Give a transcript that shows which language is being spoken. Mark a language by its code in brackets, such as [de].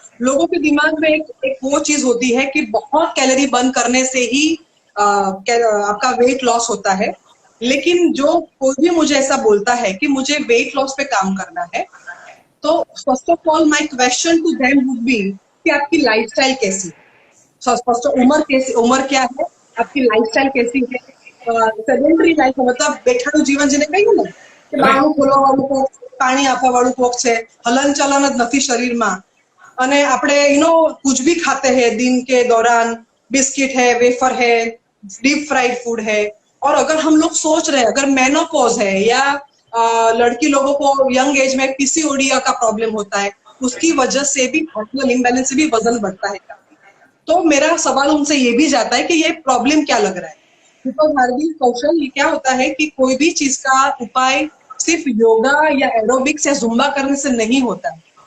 [hi] लोगों के दिमाग में एक वो चीज होती है कि बहुत कैलोरी बर्न करने से ही आपका वेट लॉस होता है. लेकिन जो कोई भी मुझे ऐसा बोलता है कि मुझे वेट लॉस पे काम करना है, तो [en] first of all my question to them would be [hi] कि आपकी लाइफस्टाइल कैसी है. फर्स्ट उम्र क्या है, आपकी लाइफस्टाइल कैसी है. [gu] સેડેન્ટરી લાઈફ मतलब બેઠાડું જીવન જેને કહીએ ને કે બારણું ખોલવાવાળું કોક, પાણી આપવાવાળું કોક છે, હલન ચલન જ નથી શરીરમાં, અને આપણે [hi] कुछ भी खाते हैं दिन के दौरान, बिस्किट है, वेफर है, डीप फ्राइड फूड है. और अगर हम लोग सोच रहे हैं अगर मेनोपॉज है या लड़की लोगों को यंग एज में पीसीओडी का प्रॉब्लम होता है, उसकी वजह से भी हार्मोनल इम्बैलेंस से भी वजन बढ़ता है. तो मेरा सवाल उनसे ये भी जाता है कि ये प्रॉब्लम क्या लग रहा है. बिकॉज हार्दिक कौशल, ये क्या होता है कि कोई भी चीज का उपाय सिर्फ योगा या एरोबिक्स या जुम्बा करने से नहीं होता है.